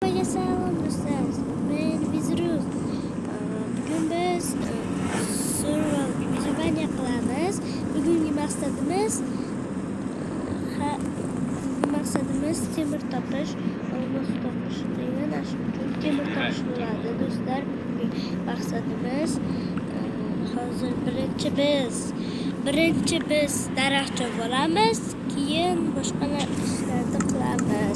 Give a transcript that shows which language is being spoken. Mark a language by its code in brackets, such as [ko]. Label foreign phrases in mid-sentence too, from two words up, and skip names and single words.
[tr] Selam dostlar. Ben Viziruz. Bugün biz survival videodan yapacağız. Bugünkü maksadımız [uz] temir topish, olmos topish. Yani temir topish bo'ladi dostlar. [tr] Bugün maksadımız [uz] hozir birinchi biz daraxtchi bo'lamiz, keyin boshqa ishlarni qilamiz.